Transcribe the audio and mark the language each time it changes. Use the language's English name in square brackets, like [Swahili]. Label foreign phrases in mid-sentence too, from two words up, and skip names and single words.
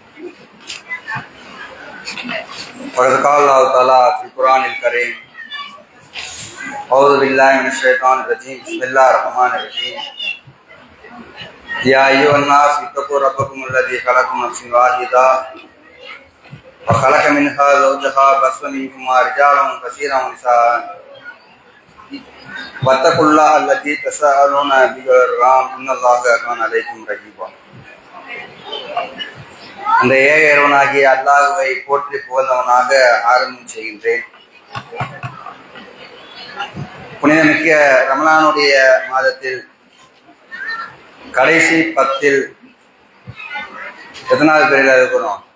[Arabic] فقد قال الله تعالى في القرآن الكريم أعوذ بالله من الشيطان الرجيم بسم الله الرحمن الرحيم يا أيها الناس اتقوا ربكم الذي خلقكم من نفس واحدة وخلق منها زوجها وبث منهما رجالا كثيرا ونساء واتقوا الله الذي تساءلون به والارحام ان الله كان عليكم رقيبا. [Tamil] அந்த ஏக இறைவனாகிய அல்லாஹ்வை போற்றி புகழ்ந்தவனாக ஆரம்பம் செய்கின்றேன். புனிதமிக்க ரமலானுடைய மாதத்தில் கடைசி 10 எத்தனாவது பிறையில் இருக்கிறோம்?